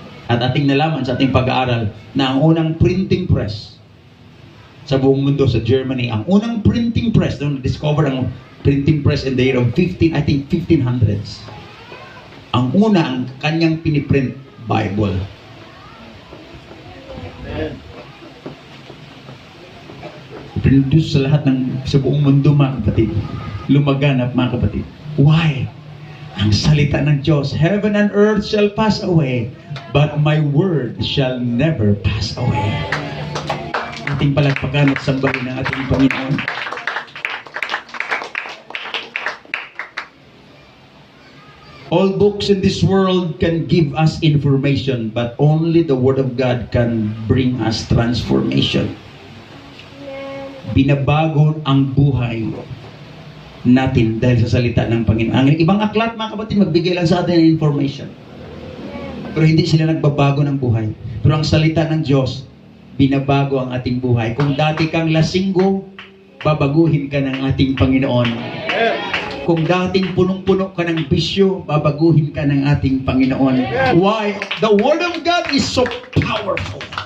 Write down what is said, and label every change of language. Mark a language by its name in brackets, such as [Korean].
[Filipino] At ating nalaman sa ating pag-aaral na ang unang printing press sa buong mundo, sa Germany, ang unang printing press, doon na-discover ang printing press [English] in the year of 1500s. [Filipino] Ang una, ang kanyang piniprint Bible. Produce sa lahat sa buong mundo, mga kapatid. Lumaganap, mga kapatid. [English] Why? [Filipino] Ang salita ng Diyos, [English] heaven and earth shall pass away, but my word shall never pass away. [Filipino] Ating palagpagan at sambahin ng ating Panginoon. [English] All books in this world can give us information, but only the Word of God can bring us transformation. [Filipino] Binabago ang buhay natin dahil sa salita ng Panginoon. Ang ibang aklat, mga kapatid, magbigay lang sa atin ng information. Pero hindi sila nagbabago ng buhay. Pero ang salita ng Diyos, binabago ang ating buhay. Kung dati kang lasinggo, babaguhin ka ng ating Panginoon. Kung dating punong-puno ka ng bisyo, babaguhin ka ng ating Panginoon. [English] Why? The Word of God is so powerful.